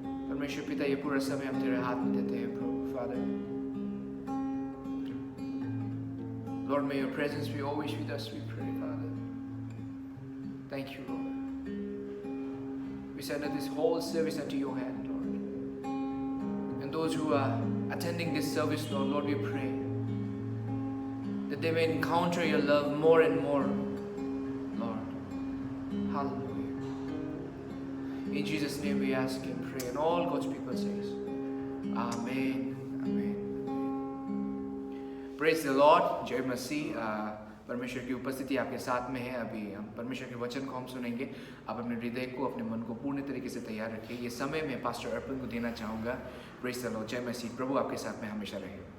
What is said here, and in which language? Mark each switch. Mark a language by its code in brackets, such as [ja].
[hi] परमेश्वर पिता, ये पूरा समय हम तेरे हाथ में देते हैं प्रभु। [en] Father, Lord, may your presence be always with us, we pray, Father. Thank you, Lord. We surrender this whole service unto your hand, Lord. And those who are attending this service, Lord, we pray that they may encounter your love more and more, Lord. Hallelujah. In Jesus' name we ask and pray. And all God's people says, Amen. Amen. Praise the lord, [hi] जय मसीह। परमेश्वर की उपस्थिति आपके साथ में है। अभी हम परमेश्वर के वचन को हम सुनेंगे। आप अपने हृदय को, अपने मन को पूर्ण तरीके से तैयार रखिए। ये समय मैं पास्टर अर्पण को देना चाहूँगा। [en] praise the lord, [hi] जय मसीह। प्रभु आपके साथ में हमेशा रहे।